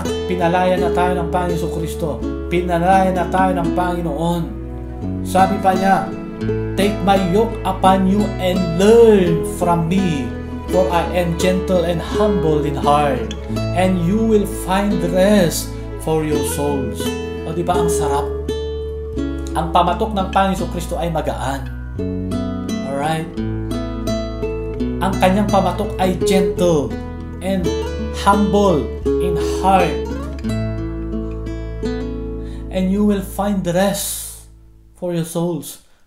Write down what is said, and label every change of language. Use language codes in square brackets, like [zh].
[tl] Pinalaya na tayo ng Panginoon Jesucristo. Pinalaya na tayo ng Panginoon. Sabi pa niya, [en] "Take my yoke upon you and learn from me, for I am gentle and humble in heart, and you will find rest for your souls." [tl] O diba ang sarap? Ang pamatok ng Panginoon Jesucristo ay magaan. Alright? Ang kanyang pamatok ay [en] gentle and humble in heart, and you will find rest for your souls.